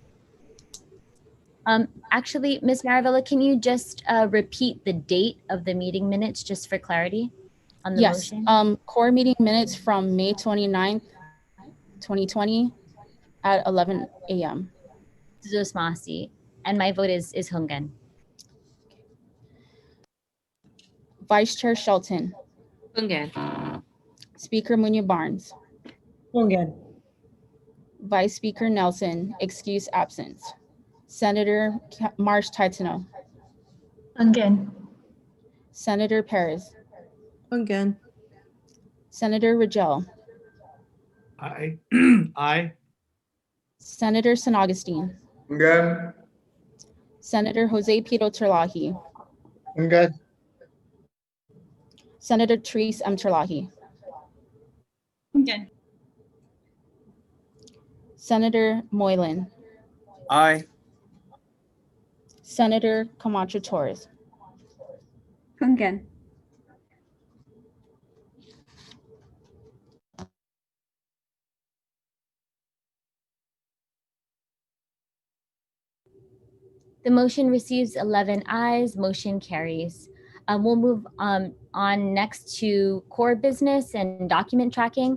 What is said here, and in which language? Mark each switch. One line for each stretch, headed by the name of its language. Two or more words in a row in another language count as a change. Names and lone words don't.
English: Actually, Ms. Maravilla, can you just repeat the date of the meeting minutes just for clarity on the Yes, motion? core meeting minutes from May 29th, 2020 at 11 a.m. Suzu Masi, and my vote is Hungan. Vice Chair Shelton. Ungan. Speaker Munya Barnes. Ungan. Vice Speaker Nelson, excuse absence. Senator Marsh Titano. Ungan. Senator Perez. Ungan. Senator Rigel. Aye. Aye. Senator San Augustine. Ungan. Senator Jose Pito Terlahi. Ungan. Senator Therese M. Terlahi. Ungan. Senator Moylan. Aye. Senator Camacho Torres. Ungan. The motion receives 11 ayes, motion carries. We'll move on next to core business and document tracking.